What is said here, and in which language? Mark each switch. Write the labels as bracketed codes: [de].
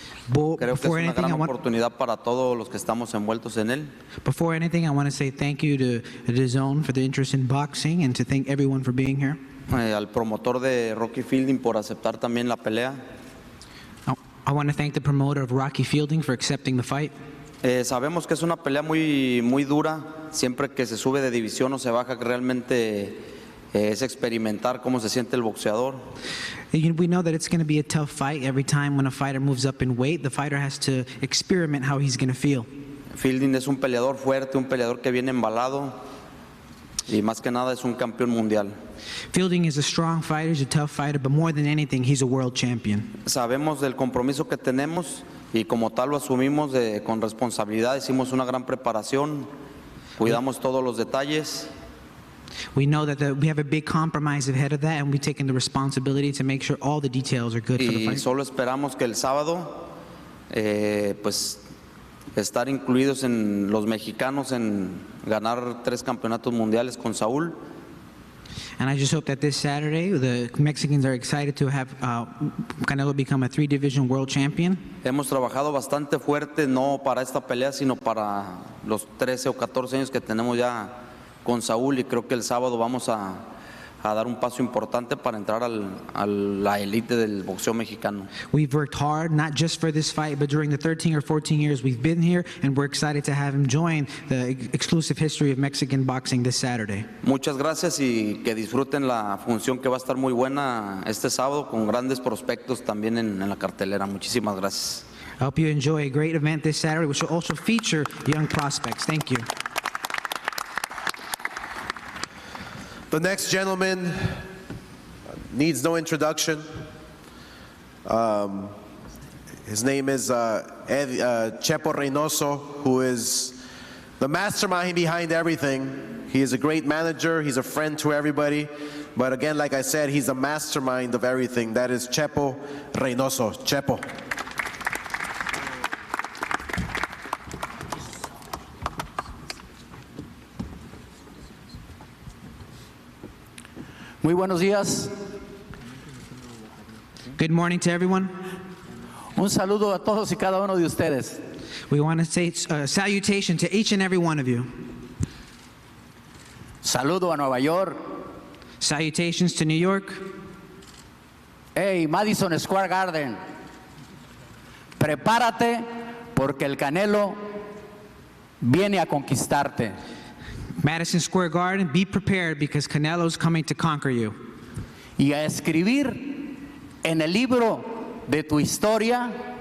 [es] Creo que es una gran oportunidad para todos los que estamos envueltos en él. [en] Before anything, I want to say thank you to DAZN for the interest in boxing, and to thank everyone for being here. [es] Al promotor de Rocky Fielding por aceptar también la pelea. [en] I want to thank the promoter of Rocky Fielding for accepting the fight. [es] Sabemos que es una pelea muy dura. Siempre que se sube de división o se baja, realmente es experimentar cómo se siente el boxeador. [en] We know that it's going to be a tough fight. Every time when a fighter moves up in weight, the fighter has to experiment how he's going to feel. [es] Fielding es un peleador fuerte, un peleador que viene embalado. y más que nada es un campeón mundial. [en] Fielding is a strong fighter, he's a tough fighter, but more than anything, he's a world champion. [es] Sabemos del compromiso que tenemos y como tal lo asumimos con responsabilidad. Hicimos una gran preparación, cuidamos todos los detalles. [en] We know that we have a big compromise ahead of that, and we've taken the responsibility to make sure all the details are good for the [es] Y [en] fight. [es] solo esperamos que el sábado, pues, estar incluidos en los mexicanos en ganar 3 campeonatos mundiales con Saúl. [en] And I just hope that this Saturday, the Mexicans are excited to have Canelo become a 3-division world champion. [es] Hemos trabajado bastante fuerte, no para esta pelea, sino para los 13 o 14 años que tenemos ya con Saúl, y creo que el sábado vamos a dar un paso importante para entrar a la élite del boxeo mexicano. [en] We've worked hard, not just for this fight, but during the 13 or 14 years we've been here, and we're excited to have him join the exclusive history of Mexican boxing this Saturday. [es] Muchas gracias y que disfruten la función que va a estar muy buena este sábado con grandes prospectos también en la cartelera. Muchísimas gracias. [en] I hope you enjoy a great event this Saturday, which will also feature young prospects. Thank you. The next gentleman needs no introduction. His name is Chepo Reynoso, who is the mastermind behind everything. He is a great manager. He's a friend to everybody. But again, like I said, he's the mastermind of everything. That is Chepo Reynoso. Chepo. [es] Muy buenos días. [en] Good morning to everyone. [es] Un saludo a todos y cada uno de ustedes. [en] We want to say salutation to each and every one of you. [es] Saludo a Nueva York. [en] Salutations to New York. [es] Hey, Madison Square Garden. Prepárate porque el Canelo viene a conquistarte. [en] Madison Square Garden, be prepared because Canelo's coming to conquer you. [es] Y a escribir en el libro de tu historia.